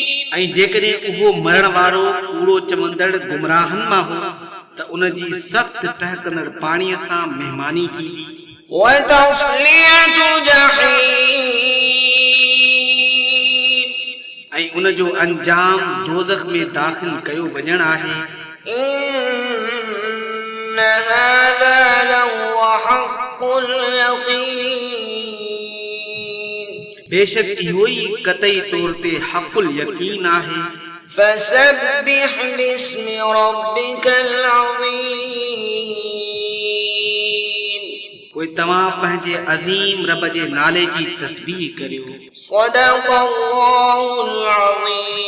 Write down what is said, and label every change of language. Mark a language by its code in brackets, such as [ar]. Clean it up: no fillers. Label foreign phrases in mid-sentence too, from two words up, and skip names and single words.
[sd] ऐं जेकॾहिं उहो मरण वारो कूड़ो चवंदड़ गुमराहनि मां हो त उन जी सख़्त टहकंदड़ पाणीअ सां महिमानी थींदी [ar] وتصلية جحيم [sd] ऐं उन जो अंजाम दोज़ख में दाख़िल कयो वञणु आहे [ar] إن هذا لهو حق اليقين [sd] बेशक इहो ई क़तई तौर ते [ar] حق اليقين [sd] आहे [ar] فسبح باسم ربك العظيم [sd] पोइ तव्हां पंहिंजे अज़ीम रब जे नाले जी तस्बीह करियो [ar] صدق الله العظيم